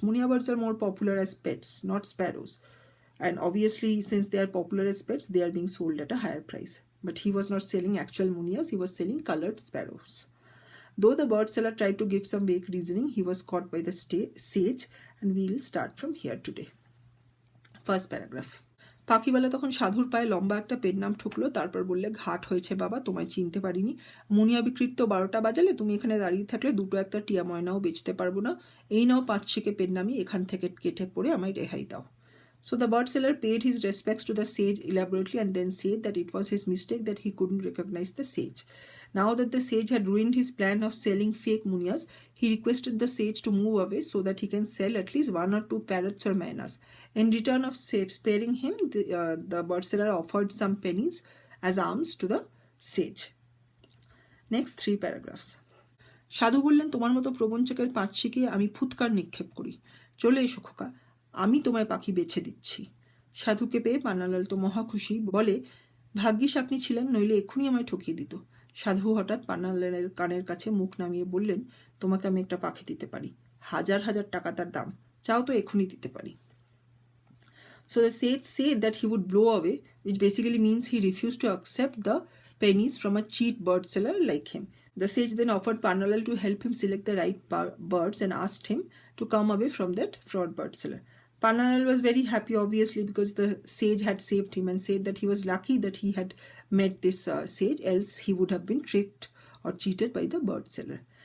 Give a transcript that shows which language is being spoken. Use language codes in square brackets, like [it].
[en] Munia birds are more popular as pets, not sparrows. And obviously, since they are popular as pets, they are being sold at a higher price. But he was not selling actual munias, he was selling colored sparrows. Though the bird seller tried to give some vague reasoning, he was caught by the sage, and we'll start from here today. First paragraph. [bn] পাখিওয়ালা তখন সাধুর পায়ে লম্বা একটা pen নাম ঠুকলো, তারপর বললে, ঘাট হয়েছে বাবা, তোমায় চিনতে পারিনি। মুনিয়া বিক্রির তো 12টা বাজালে, তুমি এখানে দাঁড়িয়ে থাকলে দুটো একটা টিয়া ময়নাও বেচতে পারবো না। এই নাও 5 পেন নামি, এখান থেকে কেটে পড়ে আমায় রেহাই দাও। [en] So the bird seller paid his respects to the sage elaborately and then said that it was his mistake that he couldn't recognize the sage. Now that the sage had ruined his plan of selling fake munias, he requested the sage to move away so that he can sell at least 1 or 2 parrots or maynas. In return of sparing him, the bird seller offered some pennies as alms to the sage. Next 3 paragraphs. [bn] সাধু বললেন, তোমার মতো প্রবঞ্চকের পাঁচশিকে আমি ফুৎকার নিক্ষেপ করি। চলে এসো খোকা, আমি তোমায় পাখি বেছে দিচ্ছি। সাধুকে পেয়ে পান্নালাল তো মহা খুশি, বলে, ভাগ্যিস আপনি ছিলেন, নইলে এক্ষুনি আমায় ঠকিয়ে দিত। সাধু হঠাৎ পান্নালালের কানের কাছে মুখ নামিয়ে বললেন, তোমাকে আমি একটা পাখি দিতে পারি, 1000 টাকা তার দাম, চাও তো এক্ষুনি দিতে পারি। [en] So the sage said that he would blow away, which basically means he refused to accept the pennies from a cheat bird seller like him. The sage then offered Pannalal to help him select the right birds and asked him to come away from that fraud bird seller. Pannalal was very happy, obviously, because the sage had saved him and said that he was lucky that he had met this sage, else he would have been tricked or cheated by the bird seller.